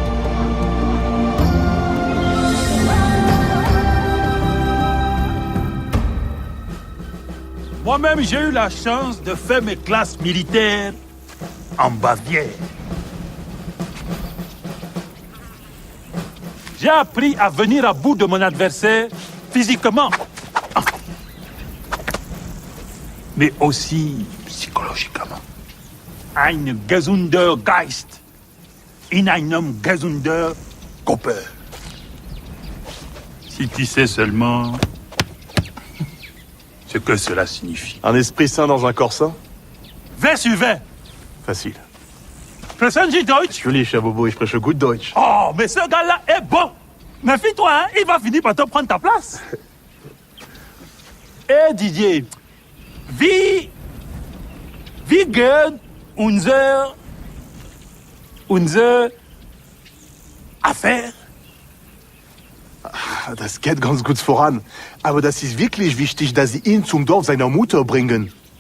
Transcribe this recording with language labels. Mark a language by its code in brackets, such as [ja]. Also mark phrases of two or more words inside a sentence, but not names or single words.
[fr] Moi-même, j'ai eu la chance de faire mes classes militaires en Bavière. J'ai appris à venir à bout de mon adversaire physiquement, mais aussi psychologiquement. [de] Ein gesunder Geist in einem gesunder Körper. [fr] Si tu sais seulement ce que cela signifie. Un esprit sain dans un corps sain? 20 sur 20. Facile. [de] Sprechen Sie Deutsch? Natürlich, Herr Bobo, ich spreche gut Deutsch. [fr] Oh, mais ce gars-là est bon. Méfie-toi, hein, il va finir par te prendre ta place. Eh, Didier, [de] wie geht unser Affaire? Das geht ganz gut voran. Aber das ist wirklich wichtig, dass Sie ihn zum Dorf seiner Mutter bringen.